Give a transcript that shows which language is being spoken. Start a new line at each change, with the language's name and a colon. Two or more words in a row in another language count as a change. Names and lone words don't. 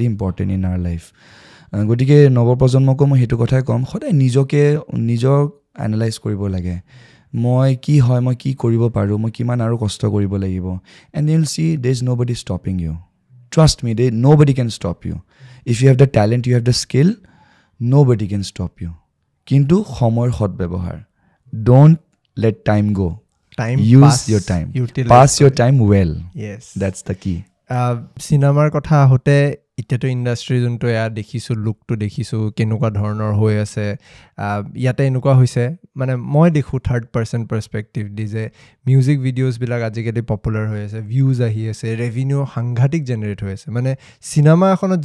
English: important in our life
Assamese: গতিকে নৱপ্ৰজন্মকো মই সেইটো কথাই ক'ম সদায় নিজক এনালাইজ কৰিব লাগে মই কি হয় মই কি কৰিব পাৰোঁ মই কিমান আৰু কষ্ট কৰিব লাগিব
English: and you will see there is nobody stopping you trust me nobody can stop you if you have the talent you have the skill nobody can stop you
Assamese: কিন্তু সময়ৰ সদব্যৱহাৰ
English: don't let time go' use your time pass your time well yes that's the key
Assamese: চিনেমাৰ কথা আহোঁতে এতিয়াতো ইণ্ডাষ্ট্ৰি যোনটো এয়া দেখিছোঁ লুকটো দেখিছোঁ কেনেকুৱা ধৰণৰ হৈ আছে ইয়াতে এনেকুৱা হৈছে মানে মই দেখোঁ
English: 3rd person perspective
Assamese: দি যে
English: music videoছবিলাক
Assamese: আজিকালি পপুলাৰ হৈ আছে ভিউজ আহি আছে ৰেভিনিউ সাংঘাতিক জেনেৰেট হৈ আছে মানে চিনেমা এখনত